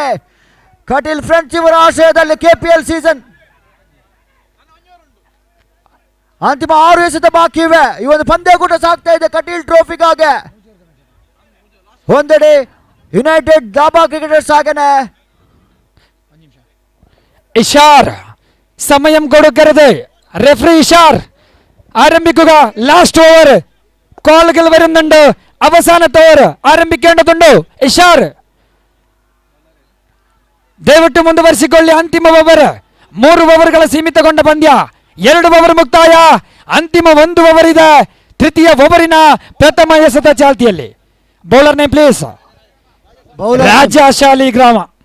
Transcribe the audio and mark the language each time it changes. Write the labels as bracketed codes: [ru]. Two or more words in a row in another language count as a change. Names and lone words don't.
[kn] ಕಟೀಲ್ ಫ್ರೆಂಡ್ಸ್ ಇವರ ಆಶಯದಲ್ಲಿ KPL ಸೀಸನ್ ಅಂತಿಮ 6 ಎಸೆತ ಬಾಕಿ ಇವೆ. ಈ ಒಂದು ಪಂದ್ಯಾಕೂಟ ಸಾಗ್ತಾ ಇದೆ ಕಟೀಲ್ ಟ್ರೋಫಿಗಾಗಿ. ಒಂದೆಡೆ ಯುನೈಟೆಡ್ ದಾಬಾ ಕ್ರಿಕೆಟರ್ಸ್ ಹಾಗೇನೆ [ml] ഇഷാർ സമയം കൊടുക്കരുത്. റെഫറി ഇഷാർ ആരംഭിക്കുക. [en] last over [ml] കോളുകൾ വരുന്നുണ്ട്. അവസാനത്തെ ഓവർ ആരംഭിക്കേണ്ടതുണ്ട്. ഇഷാർ [kn] ದಯವಿಟ್ಟು ಮುಂದುವರಿಸಿಕೊಳ್ಳಿ. ಅಂತಿಮ ಓವರ್, 3 ಓವರ್ಗಳ ಸೀಮಿತಗೊಂಡ ಪಂದ್ಯ. 2 ಓವರ್ ಮುಕ್ತಾಯ, ಅಂತಿಮ 1 ಓವರ್ ಇದೆ. ತೃತೀಯ ಓವರಿನ ಪ್ರಥಮ ಎಸೆತ ಚಾಲ್ತಿಯಲ್ಲಿ. [en] bowler name please. ರಾಜಾ ಶಾಲಿಗ್ರಾಮ.